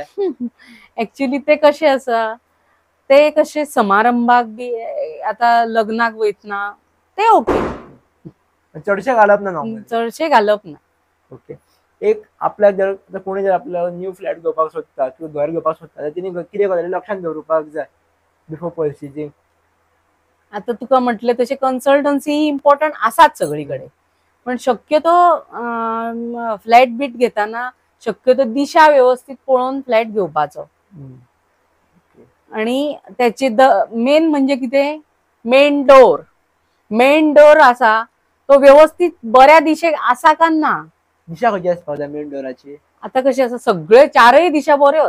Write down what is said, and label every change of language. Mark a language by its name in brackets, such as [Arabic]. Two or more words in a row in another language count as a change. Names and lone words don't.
[Konkani] ऍक्च्युली ते कशे आसा, ते कशे समारंभाक बी आता लग्नाक वयतना ते ओके, चडशे घालप ना नॉर्मल. चडशे घालप ना. ओके. एक आपल्याक जर कोणी जर आपल्याला [English] new flat [Konkani] घेवपाक सोदता किंवा घर घेवपाक सोदता, तर तिने कितें गजाली लक्षात दवरपाक जाय [English] before purchasing? [Konkani] आता तुका म्हटले तसे कन्सल्टन्सी इम्पॉर्टंट आसाच सगळीकडे, पण शक्यतो फ्लॅट बीट घेताना शक्यतो दिशा व्यवस्थित पळोवन फ्लॅट घेवपाचो. आणि त्याची मेन म्हणजे कितें, [English] main door [Konkani] आसा तो व्यवस्थित बऱ्या दिशेक आसा का ना. दिशा खंयची आसपाक जाय मेन डोराची? आता कशें आसा, सगळे चारय दिशा बऱ्योच.